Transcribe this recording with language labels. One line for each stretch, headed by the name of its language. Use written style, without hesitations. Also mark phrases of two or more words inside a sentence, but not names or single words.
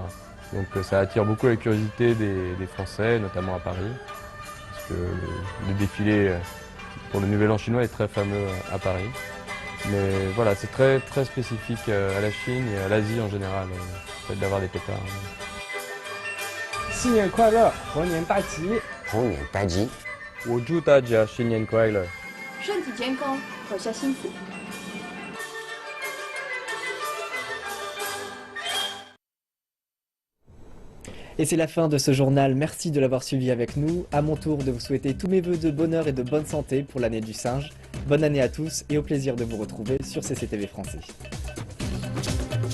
French: Donc ça attire beaucoup la curiosité des Français, notamment à Paris, parce que le défilé pour le Nouvel An chinois est très fameux à Paris. Mais voilà, c'est très, très spécifique à la Chine et à l'Asie en général, le fait d'avoir des pétards.
Chinese: 新年快乐，猴年大吉！猴年大吉！我祝大家新年快乐！身体健康，阖家幸福。
French: Et c'est la fin de ce journal, merci de l'avoir suivi avec nous. À mon tour de vous souhaiter tous mes vœux de bonheur et de bonne santé pour l'année du singe. Bonne année à tous et au plaisir de vous retrouver sur CCTV Français.